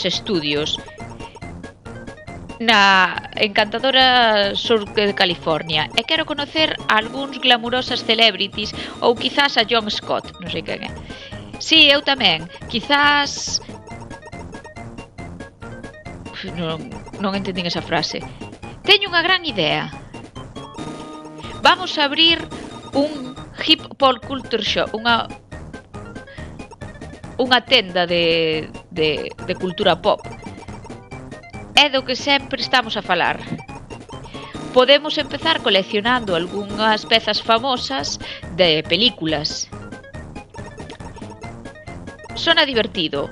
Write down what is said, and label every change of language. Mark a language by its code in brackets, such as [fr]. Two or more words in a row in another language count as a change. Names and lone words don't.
[gl] Studios, na encantadora sur de California, e quero conocer a algúns glamurosas celebrities ou quizás a John Scott, non sei quen é. Si, eu tamén, quizás... Non entendín esa frase. Teño unha gran idea. Vamos a abrir un [en] hip pop culture shop, [gl] unha tenda de cultura pop. É do que sempre estamos a falar. Podemos empezar coleccionando algunhas pezas famosas de películas. Sona divertido.